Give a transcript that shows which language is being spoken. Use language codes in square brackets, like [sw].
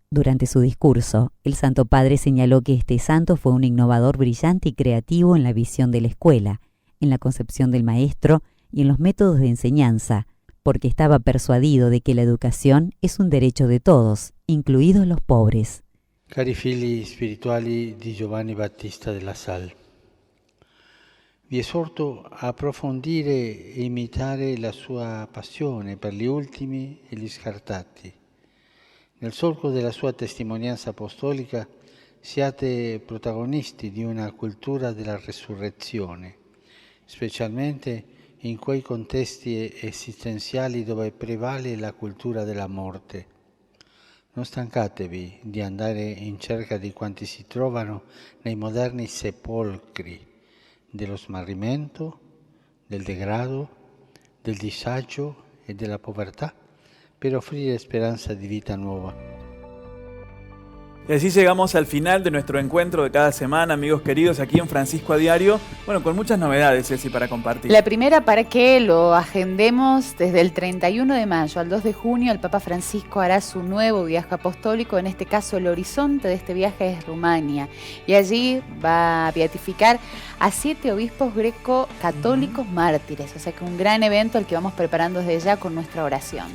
[es] Durante su discurso, el Santo Padre señaló que este santo fue un innovador brillante y creativo en la visión de la escuela, en la concepción del maestro y en los métodos de enseñanza, porque estaba persuadido de que la educación es un derecho de todos, incluidos los pobres. [it] Cari figli spirituali di Giovanni Battista della Salle, vi esorto a approfondire e imitare la sua passione per gli ultimi e gli scartati. Nel solco della sua testimonianza apostolica siate protagonisti di una cultura della resurrezione, specialmente in quei contesti esistenziali dove prevale la cultura della morte. Non stancatevi di andare in cerca di quanti si trovano nei moderni sepolcri dello smarrimento, del degrado, del disagio e della povertà per offrire speranza di vita nuova. [es] Y así llegamos al final de nuestro encuentro de cada semana, amigos queridos, aquí en Francisco a Diario. Bueno, con muchas novedades, Ceci, para compartir. La primera, para que lo agendemos, desde el 31 de mayo al 2 de junio, el Papa Francisco hará su nuevo viaje apostólico. En este caso, el horizonte de este viaje es Rumania. Y allí va a beatificar a 7 obispos greco-católicos mártires. O sea que un gran evento al que vamos preparando desde ya con nuestra oración.